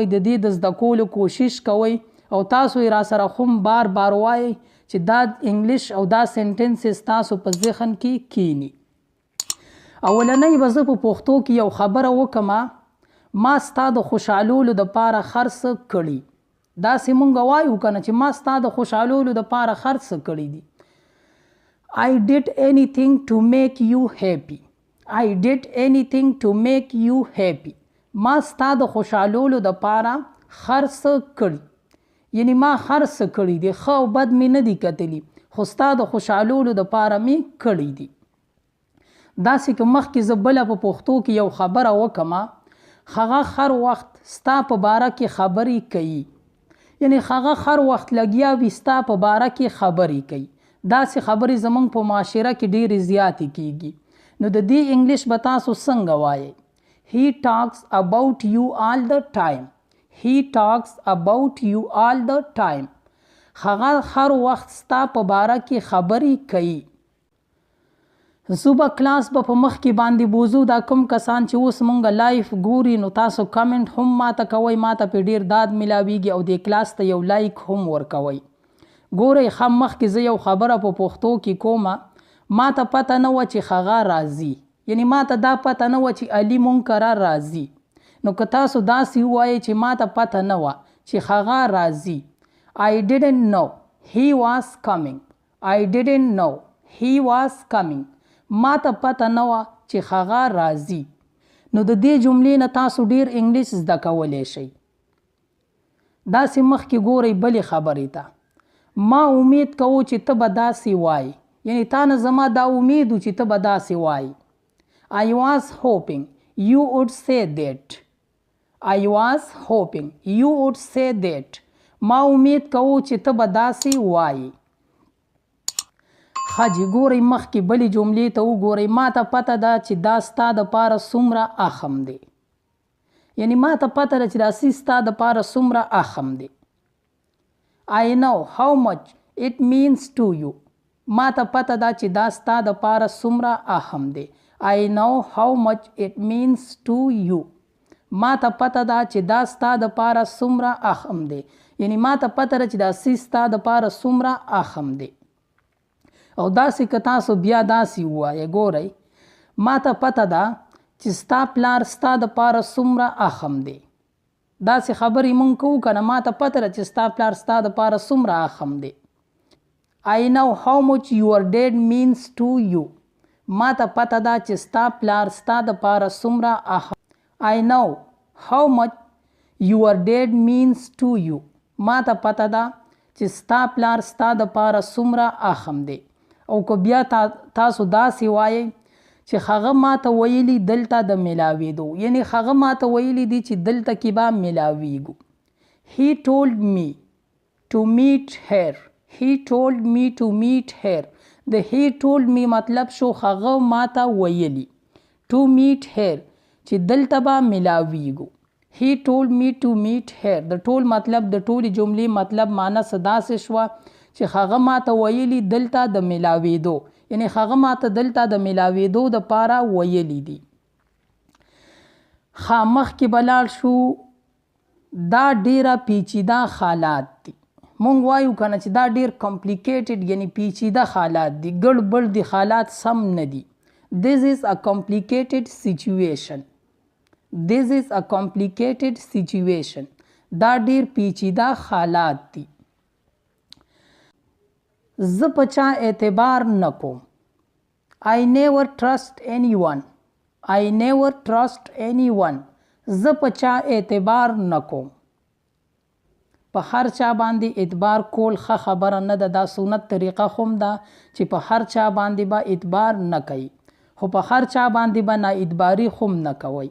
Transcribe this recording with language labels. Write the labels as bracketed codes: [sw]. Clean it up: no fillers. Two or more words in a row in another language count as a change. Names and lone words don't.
[ps] د دې د زده کولو کوشش کوئ او تاسو یې را سره هم بار بار وایئ چې دا انګلیش او دا سنټنسز تاسو په ذهن کې کینی. اولنۍ به زه په پښتو کې یو خبره وکړمه. ما ستا د خوشحالولو دپاره هر څه کړي. داسې مونږ وایو که نه چې ما ستا د خوشحالولو دپاره هر څه کړي دي. [en] I did anything to make you happy. I did anything to make you happy. [ps] ما ستا د خوشحالولو دپاره هر څه کړي. یعنی ما هر څه کړي دي. ښه او بد مې نه دي کتلي خو ستا د خوشحالولو دپاره مې کړي دي. داسې که مخکې زه بله په پښتو کې یو خبره وکړمه، هغه هر وخت ستا په باره کې خبرې کوي. یعنی هغه هر وخت لګیا وي ستا په باره کې خبرې کوي. داسې خبرې زموږ په معاشره کې ډېرې زیاتې کیږي. نو د دې انګلیش به تاسو څنګه وایئ؟ [en] He talks about you all the time. He talks about you all the time. [ps] هغه هر وخت ستا په باره کې خبرې کوي. زه به کلاس به په مخ کې باندې بوزو. دا کوم کسان چې اوس مونږ لایف ګوري نو تاسو کمنټ هم ماته کوئ. ماته پې ډیر ډاډ میلاویږي او دې کلاس ته یو لایک هم ورکوئ. ګورئ ښه مخکې زه یو خبره په پښتو کې کومه. ماته پته نه وه چې هغه راځي. یعنی ماته دا پته نه وه چې علي مونږ کره راځي. نو که تاسو داسې ووایئ چې ماته پته نه وه چې هغه راځي. [en] I didn't know he was coming. I didn't know he was coming. [ps] ما ته پته نه وه چې هغه راځي. نو د دې جملې نه تاسو ډیر انګلیش زده کولی شئ. داسې مخکې ګورئ بلې خبرې ته. ما امید کوو چې ته به داسې وایي. یعنی تا نه زما دا امید و چې ته به داسې وایي. [en] I was hoping you would say that. I was hoping you would say that. [ps] ما امید کوو چې ته به داسې وایي. خاجي ګورئ مخکې بلې جملې ته وګورئ. ما ته پته ده چې دا ستا دپاره څومره اخم دی. یعنی ما ته پته ده چې دا څیز ستا دپاره څومره اخم دی. [en] I know how much it means to you. [ps] ما ته پته ده چې دا ستا دپاره څومره اهم دی. [en] I know how much it means to you. [ps] ما ته پته ده چې دا ستا دپاره څومره اهم دی. یعنی ما ته پته ده چې دا څیز ستا دپاره څومره اهم دی. او داسې که تاسو بیا داسې ووایئ. ګورئ ما ته پته ده چې ستا پلار ستا دپاره څومره اخم دی. داسې خبرې مونږ کوو که نه. ما ته پته ده چې ستا پلار ستا دپاره څومره اخم دی. [en] I know how much your dad means to you. [ps] ما ته پته ده چې ستا پلار ستا دپاره څومره اخم. [en] I know how much your dad means to you. [ps] ما ته پته ده چې ستا پلار ستا دپاره څومره اخم دی. او که بیا تاسو داسې وایئ چې هغه ماته ویلي دلته د میلاوېدو. یعنی هغه ماته ویلي دي چې دلته کې به میلاویږو. [en] He told me to meet her. He told me to meet her. د he told me [ps] مطلب شو هغه ماته ویلي [en] to meet her [ps] چې دلته به میلاویږو. [en] He told me to meet her. [ps] د ټول مطلب د ټولې جملې مطلب معنی څه داسې شوه چې هغه ماته ویلي دلته د میلاوېدو. یعنی هغه ماته دلته د میلاوېدو دپاره ویلي دي. ښه مخکې به لاړ شو دا ډیره پیچیده حالات دي. مونږ وایو کنه چې دا ډیر کمپلیکیټډ یعنی پیچیده حالات دي، ګډ دي حالات سم نه دي. [en] This is a complicated situation. This is a complicated situation. [ps] دا ډیر پیچیده حالات دي. زه په چا اعتبار نه کوم. [en] I never trust anyone. I never trust anyone. [ps] زه په چا اعتبار نه کوم. په هر چا باندې اعتبار کول ښه خبره نه ده. دا سنت طریقه هم ده چې په هر چا باندې به اعتبار نه کوي، خو په هر چا باندې به نا اعتباري هم نه کوئ.